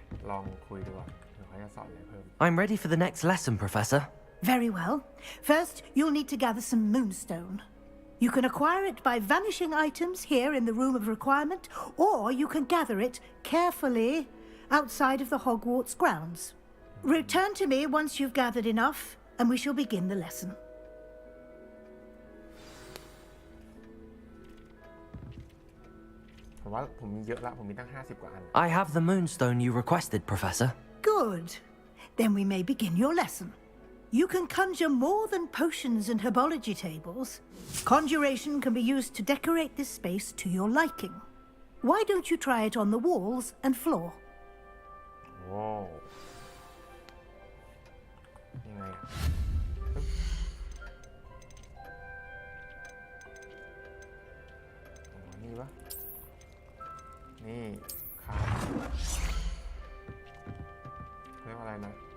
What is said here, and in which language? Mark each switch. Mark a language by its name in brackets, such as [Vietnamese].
[Thai] ลองคุยดูก่อนเดี๋ยวเขาจะสอนอะไรเพิ่ม [English] I'm ready for the next lesson, Professor. Very well. First, you'll need to gather some moonstone. You can acquire it by vanishing items here in the room of requirement, or you can gather it carefully outside of the Hogwarts grounds. Return to me once you've gathered enough, and we shall begin the lesson. [Thai] ผมว่าผมมีเยอะละผมมีตั้ง50 กว่าอัน [English] I have the moonstone you requested, Professor. Good. Then we may begin your lesson. You can conjure more than potions and herbology tables. Conjuration can be used to decorate this space to your liking. Why don't you try it on the walls and floor? [Thai] ว้าวยังไงอะนี่ปะนี่ครับเรียกว่าอะไรนะ